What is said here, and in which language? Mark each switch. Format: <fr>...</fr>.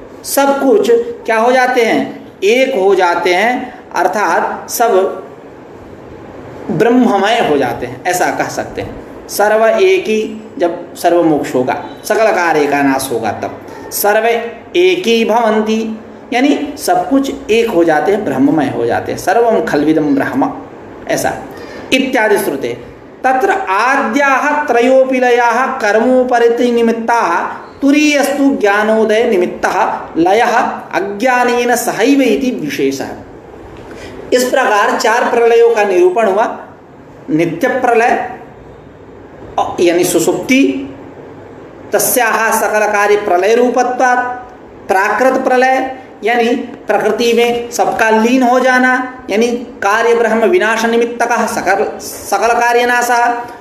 <hi>सब कुछ क्या हो जाते हैं, एक हो जाते हैं, अर्थात सब ब्रह्ममय हो जाते हैं, ऐसा कह सकते हैं। सर्व एक ही, जब सर्वमोक्ष होगा, सकल कार्य का नाश होगा, तब</hi> <sa>सर्व एक ही भवन्ति,</sa> <hi>यानी सब कुछ एक हो जाते हैं, ब्रह्ममय हो जाते हैं।</hi> <sa>सर्वम खल्विदम ब्रह्म, ऐसा इत्यादि श्रुते। तत्र आद्याः त्रयोपि लयाः कर्मोपरिति निमित्ताः तुरीयस्तु ज्ञानोदय निमित्तः लयः अज्ञानेन सहैव इति विशेषः।</sa> <hi>इस प्रकार चार प्रलयों का निरूपण हुआ। नित्य प्रलय यानी सुषुप्ति,</hi> <sa>तस्याः सकल कार्य प्रलय रूपत्वात्,</sa> <hi>प्राकृत प्रलय यानी प्रकृति में सबका लीन हो जाना यानी</hi> <sa>कार्य ब्रह्म विनाश निमित्तकः सकल कार्य नाशः।</sa>